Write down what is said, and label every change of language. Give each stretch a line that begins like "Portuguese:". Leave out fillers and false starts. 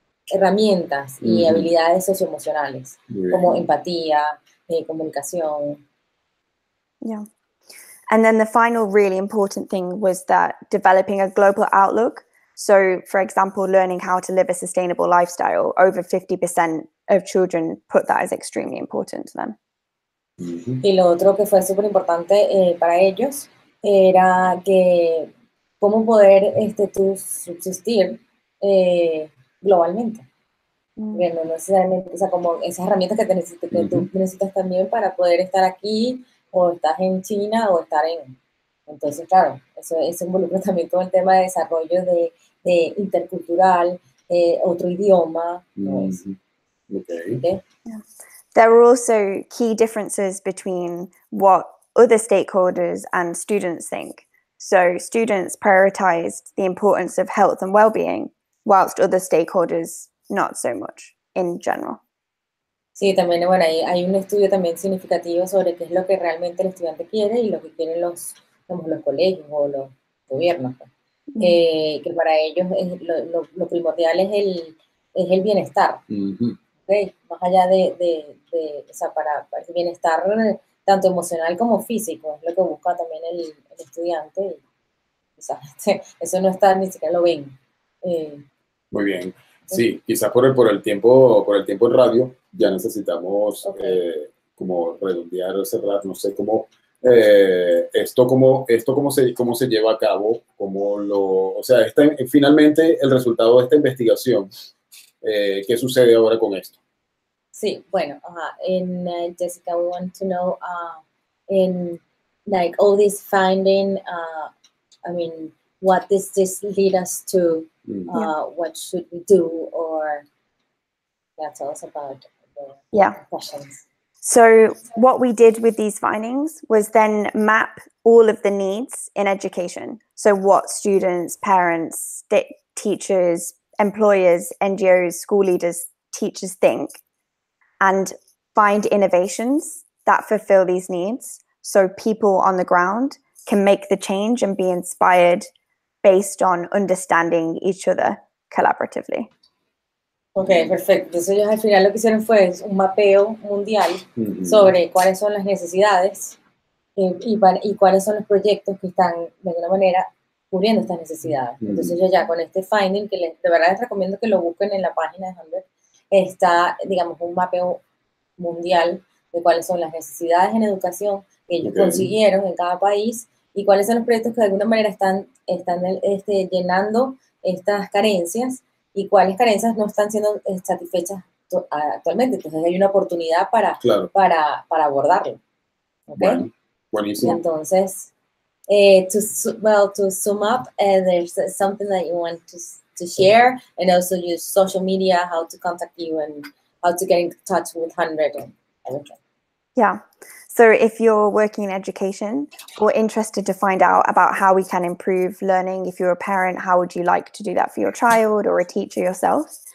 Spanish: herramientas y habilidades socioemocionales, como empatía, comunicación.
English: Yeah. And then the final really important thing was that developing a global outlook. So, for example, learning how to live a sustainable lifestyle, over 50% of children put that as extremely important to them.
Spanish: Y lo otro que fue súper importante para ellos era que cómo poder tú subsistir globalmente. Que no necesariamente, o sea, como esas herramientas que tú necesitas también para poder estar aquí, o estás en China, o estar en... Entonces, claro, eso involucra también todo el tema de desarrollo de intercultural, otro idioma.
English: Okay. Yeah. There were also key differences between what other stakeholders and students think. So students prioritized the importance of health and well-being, whilst other stakeholders not so much in general.
Spanish: Sí, también, bueno, hay un estudio también significativo sobre qué es lo que realmente el estudiante quiere y lo que quieren los colegios o los gobiernos. Que para ellos lo primordial es el bienestar. ¿Okay? Más allá o sea, para el bienestar tanto emocional como físico, es lo que busca también el estudiante. O sea, eso no está, ni siquiera lo ven. Muy bien. Sí, quizás por el tiempo en radio ya necesitamos como redondear o cerrar, no sé cómo esto cómo se lleva a cabo, o sea, finalmente el resultado de esta investigación, ¿qué sucede ahora con esto? Sí, bueno,
English: Jessica, we want to know in like all this finding, I mean, what does this lead us to? What should we do? Or tell us about the questions. So what we did with these findings was then map all of the needs in education. So what students, parents, teachers, employers, NGOs, school leaders, teachers think, and find innovations that fulfill these needs so people on the ground can make the change and be inspired based on understanding each other collaboratively.
Spanish: Ok, perfecto. Entonces ellos al final lo que hicieron fue un mapeo mundial sobre cuáles son las necesidades y cuáles son los proyectos que están de alguna manera cubriendo estas necesidades. Entonces yo ya con este finding, que de verdad les recomiendo que lo busquen en la página de Hundred, está, digamos, un mapeo mundial de cuáles son las necesidades en educación que ellos consiguieron en cada país y cuáles son los proyectos que de alguna manera están llenando estas carencias y cuáles carencias no están siendo satisfechas actualmente. Entonces hay una oportunidad para abordarlo. ¿Okay? Bueno, buenísimo. Entonces,
English: to sum up, there's something that you want to share, and also use social media, how to contact you and how to get in touch with Hundred and everything. Yeah. So if you're working in education or interested to find out about how we can improve learning, if you're a parent, how would you like to do that for your child, or a teacher yourself?